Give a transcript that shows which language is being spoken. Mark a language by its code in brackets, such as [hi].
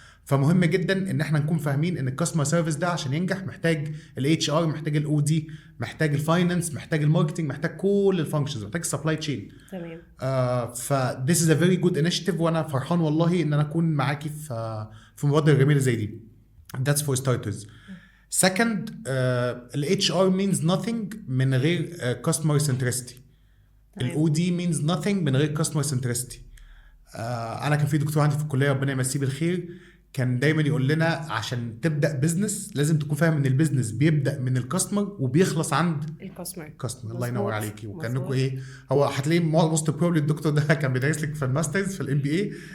[ar] فمهم جدا ان احنا نكون فاهمين ان الكاستمر سيرفيس ده عشان ينجح محتاج الاتش ار، محتاج الاو دي، محتاج الفاينانس، محتاج الماركتنج، محتاج كل الفانكشنز، محتاج السبلاي تشين. تمام. ف [en] this is a very good initiative [ar] وانا فرحان والله ان انا اكون معاكي في مبادره جميله زي دي. [en] That's for starters. Second, ال HR means nothing [ar] من غير [en] customer centricity. ال OD means nothing [ar] من غير [en] customer centricity. [ar] أنا كان في دكتور عندي في الكلية ربنا يمسيه بالخير كان دايما يقول لنا عشان تبدأ بيزنس لازم تكون فاهم ان البيزنس بيبدأ من الكاستمر وبيخلص عند الكاستمر. الله ينور عليكي. وكانكم ايه، هو هتلاقيه موست بروبلي الدكتور ده كان بيدرس لك في الماسترز في الام بي اي.